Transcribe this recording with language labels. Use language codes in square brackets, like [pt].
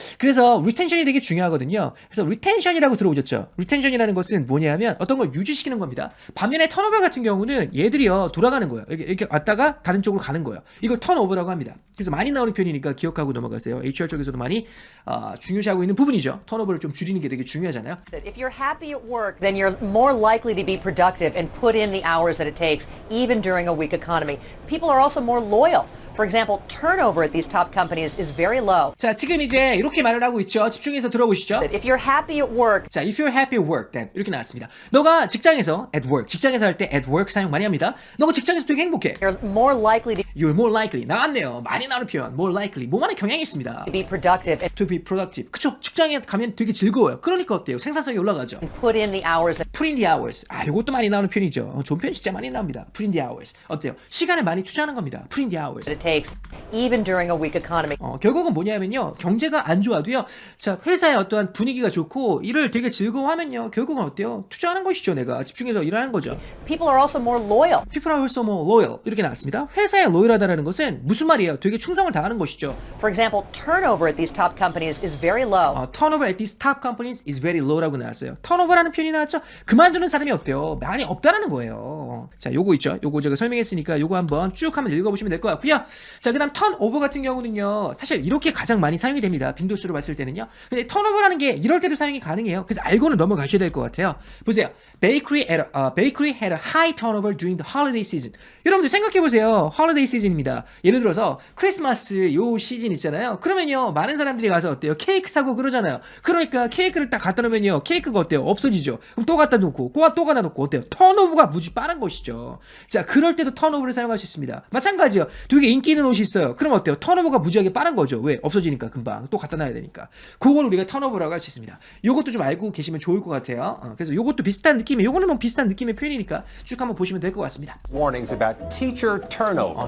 [ko] 그래서 리텐션이 되게 중요하거든요. 그래서 리텐션이라고 들어오셨죠? 리텐션이라는 것은 뭐냐면 어떤 걸 유지시키는 겁니다. 반면에 턴오버 같은 경우는 얘들이요 돌아가는 거예요. 이렇게 왔다가 다른 쪽으로 가는 거예요. 이걸 턴오버라고 합니다. 그래서 많이 나오는 표현이니까 기억하고 넘어가세요. HR 쪽에서도 많이 중요시하고 있는 부분이죠. 턴오버를 좀 줄이는 게 되게 중요하잖아요. [en] If you're happy at work, then you're more likely to be productive and put in the hours that it takes, even during a weak economy. People are also more loyal. For example, turnover at these top companies is very low. [ko] 자, 지금 이제 이렇게 말을 하고 있죠. 집중해서 들어보시죠. [en] If you're happy at work, [ko] 자, [en] if you're happy at work, then [ko] 이렇게 나왔습니다. 너가 직장에서 [en] at work, [ko] 직장에서 할 때 at work 사용 많이 합니다. 너가 직장에서 되게 행복해. [en] you're more likely to You're more likely. [ko] 나왔네요. 많이 나오는 표현. [en] more likely. [ko] 뭐만한 경향이 있습니다. [en] be productive and to be productive. [ko] 그쵸? 직장에 가면 되게 즐거워요. 그러니까 어때요? 생산성이 올라가죠. [en] put in the hours that put in the hours. [ko] 이것도 많이 나오는 표현이죠. 좋은 표현 진짜 많이 나옵니다. [en] put in the hours. [ko] 어때요? 시간을 많이 투자하는 겁니다. [en] put in the hours. it takes, even during a weak economy. [ko] 결국은 뭐냐면요. 경제가 안 좋아도요. 자, 회사의 어떠한 분위기가 좋고 일을 되게 즐거워하면요. 결국은 어때요? 투자하는 것이죠. 내가 집중해서 일하는 거죠. [en] People are also more loyal. People are also more loyal. [ko] 이렇게 나왔습니다. 회사에 로열하다라는 것은 무슨 말이에요? 되게 충성을 다하는 것이죠. [en] For example, turnover at these top companies is very low. turnover at these top companies is very low [ko] 라고 나왔어요. turnover라는 표현이 나왔죠? 그만두는 사람이 어때요? 많이 없다라는 거예요. 자, 요거 있죠. 요거 제가 설명했으니까 요거 한번 쭉 한번 읽어보시면 될 것 같고요. 자, 그다음 턴오버 같은 경우는요. 사실 이렇게 가장 많이 사용이 됩니다. 빈도수로 봤을 때는요. 근데 턴오버라는 게 이럴 때도 사용이 가능해요. 그래서 알고는 넘어가셔야 될 것 같아요. 보세요. [en] Bakery had a high turnover during the holiday season. [ko] 여러분들 생각해 보세요. holiday season입니다. 예를 들어서 크리스마스 요 시즌 있잖아요. 그러면요. 많은 사람들이 가서 어때요? 케이크 사고 그러잖아요. 그러니까 케이크를 딱 갖다 놓으면요. 케이크가 어때요? 없어지죠. 그럼 또 갖다 놓고 또 갖다 놓고 어때요? 턴오버가 무지 빠른 것이죠. 자, 그럴 때도 턴오버를 사용할 수 있습니다. 마찬가지요. 되게 인기 있는 옷이 있어요. 그럼 어때요? 턴오버가 무지하게 빠른 거죠. 왜? 없어지니까 금방 또 갖다 놔야 되니까. 그걸 우리가 턴오버라고 할 수 있습니다. 요것도 좀 알고 계시면 좋을 것 같아요. 그래서 요것도 비슷한 느낌이, 요거는 뭐 비슷한 느낌의 표현이니까 쭉 한번 보시면 될 것 같습니다. [en] Warnings about teacher turnover.